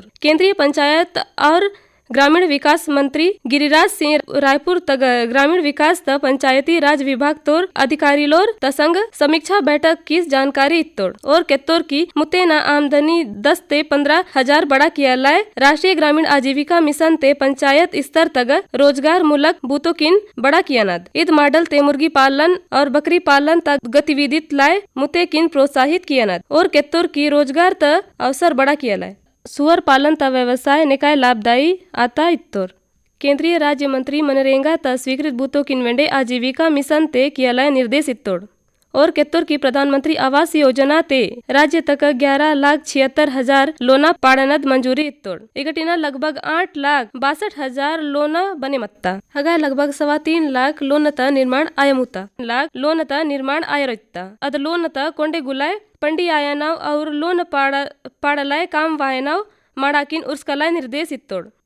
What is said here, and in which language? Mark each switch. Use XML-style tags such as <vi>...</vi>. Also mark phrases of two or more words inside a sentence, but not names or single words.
<gon>केंद्रीय पंचायत और ग्रामीण विकास मंत्री गिरिराज सिंह रायपुर तक ग्रामीण विकास त पंचायती राज विभाग तोर अधिकारी लोर तसंग समीक्षा बैठक की जानकारी इत्तोड़ और केत्तोर की मुतेना आमदनी 10 ते 15 हजार बड़ा किया राष्ट्रीय ग्रामीण आजीविका मिशन ते पंचायत स्तर तक रोजगार मूलक बूतो किन बड़ा किया नद। ईद मॉडल ते मुर्गी पालन और बकरी पालन तक गतिविधि लाए मुते किन प्रोत्साहित किया नद और केत्तोर की रोजगार त अवसर बड़ा किया लाए। सुअर पालन ता व्यवसाय निकाय लाभदायी आता इत्तोर। केंद्रीय राज्य मंत्री मनरेगा ता स्वीकृत बूतो किनवेंडे आजीविका मिशन ते किया निर्देश इत्तोड़ और केत्तोर की प्रधानमंत्री आवास योजना ते राज्य तक 11,76,000 लोना पाड़नद मंजूरी इत्तोड़। इगटिना लगभग 8,62,000 लोना बने मत्ता हगा लगभग 3.25 लाख लोनता निर्माण आयमुता लोनता निर्माण आयरता अद लोनता कोंडे गुलाय पंडी आयनाव और लोन पाड़लाय काम वायनाव माड़ाकिन उर्सकलाय निर्देश इत्तोड़।</gon>